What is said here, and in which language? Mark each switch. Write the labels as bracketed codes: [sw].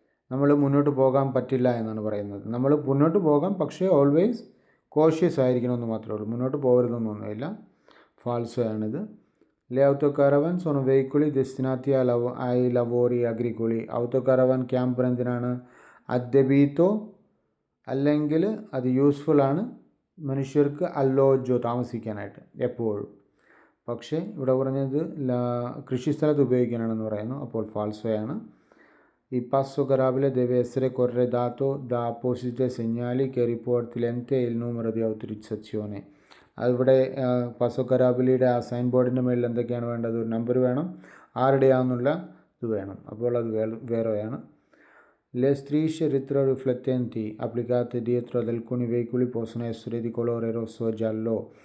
[ml] നമ്മൾ മുന്നോട്ട് പോകാൻ പറ്റില്ല എന്നാണ് പറയുന്നത്. നമ്മൾ മുന്നോട്ട് പോകാം, പക്ഷേ ഓൾവേസ് കോഷ്യസ് ആയിരിക്കണമെന്ന് മാത്രമേ ഉള്ളൂ. മുന്നോട്ട് പോകരുതെന്നൊന്നുമില്ല. ഫാൾസോയാണിത്. [it] Le autocaravan sono veicoli destinati ai lavori agricoli. [ml] autocaravan camper എന്തിനാണ്? അദ്ദബീത്തോ അല്ലെങ്കിൽ അത് യൂസ്ഫുൾ ആണ് മനുഷ്യർക്ക് അല്ലോജോ താമസിക്കാനായിട്ട് എപ്പോഴും. പക്ഷേ ഇവിടെ പറഞ്ഞത് കൃഷിസ്ഥലത്ത് ഉപയോഗിക്കാനാണെന്ന് പറയുന്നു. അപ്പോൾ ഫാൾസോയാണ്. [it] Il passo carabile deve essere corredato da apposite segnali che riporti l'ente e il numero di autorizzazione. [ml] അവിടെ പാസോ കരാബിലിയുടെ ആ സൈൻ ബോർഡിൻ്റെ മേളിൽ എന്തൊക്കെയാണ് വേണ്ടത്? ഒരു നമ്പർ വേണം, ആരുടെയാണെന്നുള്ള ഇത് വേണം. അപ്പോൾ അത് വേറെയാണ്. [it] Le strisce retroriflettenti applicate dietro ad alcuni veicoli possono essere di colore rosso o giallo.